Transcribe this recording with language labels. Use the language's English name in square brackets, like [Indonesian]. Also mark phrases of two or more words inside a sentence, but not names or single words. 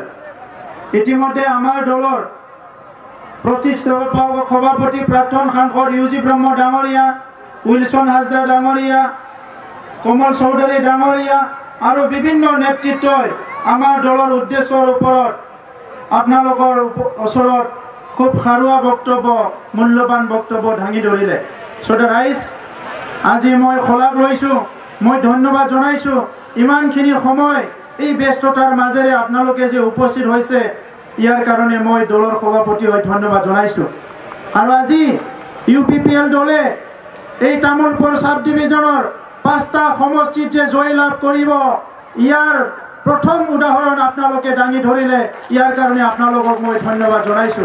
[Assamese] ইতিমধ্যে আমাৰ দলৰ প্ৰতিষ্ঠাপক সভাপতি প্ৰাক্তন সাংসদ ইউজী ব্ৰহ্ম ডাংগৰীয়া, উইলচন হাঁজদা ডাংগৰীয়া, কমল চৌধুৰী ডাংগৰীয়া আৰু বিভিন্ন নেতৃত্বই আমাৰ দলৰ উদ্দেশ্যৰ ওপৰত আপোনালোকৰ ওচৰত খুব খাৰুৱা বক্তব্য মূল্যবান বক্তব্য দাঙি ধৰিলে। [English] So the rise [Assamese] আজি মই খলাপ লৈছো, মই ধন্যবাদ জনাইছো ইমানখিনি সময় এই ব্যস্ততাৰ মাজেৰে আপোনালোকে যে উপস্থিত হৈছে ইয়াৰ কাৰণে মই দলৰ সভাপতি হৈ ধন্যবাদ জনাইছো। আৰু আজি ইউপিপিএল দলে এই তামুলপুৰ সাব ডিভিজনৰ 5টা সমষ্টিত যে জয়লাভ কৰিব ইয়াৰ প্ৰথম উদাহৰণ আপোনালোকে দাঙি ধৰিলে, ইয়াৰ কাৰণে আপোনালোকক মই ধন্যবাদ জনাইছো।